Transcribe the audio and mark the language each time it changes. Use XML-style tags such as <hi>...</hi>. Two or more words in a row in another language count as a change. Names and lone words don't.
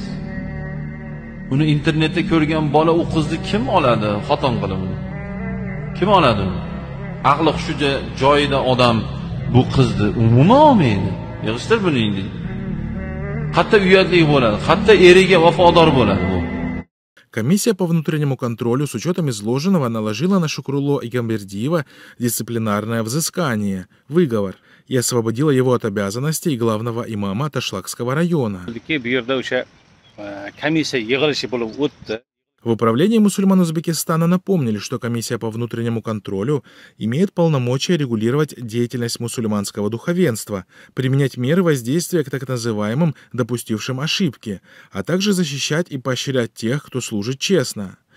<uz>Uni internetda ko'rgan bola u qizni kim oladi xotin qilib uni? Kim oladi uni? Aqli hushi joyida odam bu qizni umuman olmaydi. Yig'ishtir buni endi. Qatta uyatli bo'ladi, qatta eriga vafodor bo'ladi bu.</uz> <ru>Комиссия по внутреннему контролю с учетом изложенного наложила на Шукрулло Эгамбердиева дисциплинарное взыскание, выговор, и освободила его от обязанностей главного имама Ташлакского района. В управлении мусульман Узбекистана напомнили, что комиссия по внутреннему контролю имеет полномочия регулировать деятельность мусульманского духовенства, применять меры воздействия к так называемым допустившим ошибки, а также защищать и поощрять тех, кто служит честно.</ru>